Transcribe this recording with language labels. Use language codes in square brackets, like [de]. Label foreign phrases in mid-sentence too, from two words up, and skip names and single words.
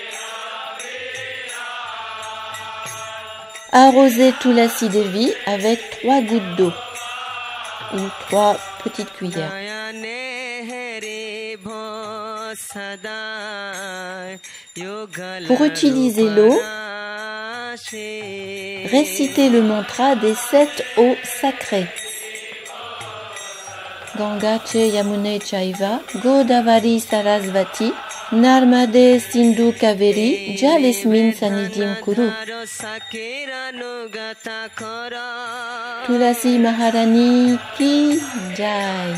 [fr] Arroser Tulasi Devi avec 3 gouttes d'eau ou 3 petites cuillères. Pour utiliser l'eau, récitez le mantra des 7 eaux sacrées. [sa] गङ्गे च यमुने चैव गोदावरि सरस्वति नर्मदे सिन्धु कावेरि जलेऽस्मिन् संनिधिं कुरु. [hi] तुलसी महारानी की जय.